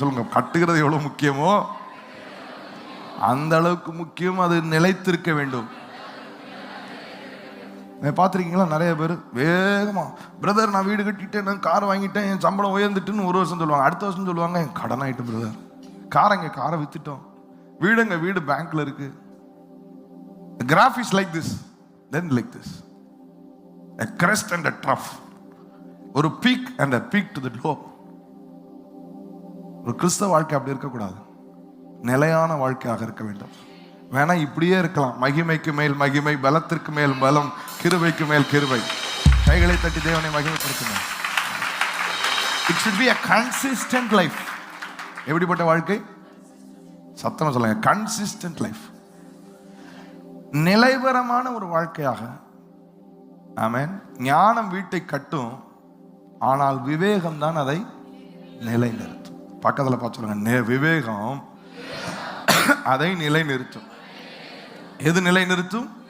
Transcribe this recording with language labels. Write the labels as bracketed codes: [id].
[ta] சொல்லுங்க, கட்டுகிறது எவ்வளவு முக்கியமோ அந்த அளவுக்கு முக்கியம் அது நிலைத்திருக்க வேண்டும். பார்த்துருக்கீங்களா? நிறைய பேர் வேகமா, பிரதர் நான் வீடு கட்டிட்டேன், நான் கார் வாங்கிட்டேன், என் சம்பளம் உயர்ந்துட்டுன்னு ஒரு வருஷம் சொல்லுவாங்க. அடுத்த வருஷம் சொல்லுவாங்க என் கடன் ஆயிட்டு பிரதர், காரை வித்துட்டோம், வீடு பேங்க்ல இருக்கு. [en] The graph is like this, then like this, a crest and a trough, ஒரு peak and a peak to the low. [ta] ஒரு கிறிஸ்தவ வாழ்க்கை அப்படி இருக்கக்கூடாது, நிலையான வாழ்க்கையாக இருக்க வேண்டும். வேணா இப்படியே இருக்கலாம், மகிமைக்கு மேல் மகிமை, பலத்திற்கு மேல் பலம், கிருபைக்கு மேல் கிருபை. கைகளை தட்டி தேவனை மகிமைப்படுத்துங்க. [en] It should be a consistent life. [ta] எப்படிப்பட்ட வாழ்க்கை? சத்தமா சொல்லுங்க, [en] consistent life, [ta] நிலைவரமான ஒரு வாழ்க்கையாக. ஆமென். ஞானம் வீட்டை கட்டும், ஆனால் விவேகம் தான் அதை நிலைநிறுத்தும். பக்கத்துல பார்த்து சொல்லுங்க, விவேகம் அதை நிலைநிறுத்தும். எது நிலைநிறுத்தும்?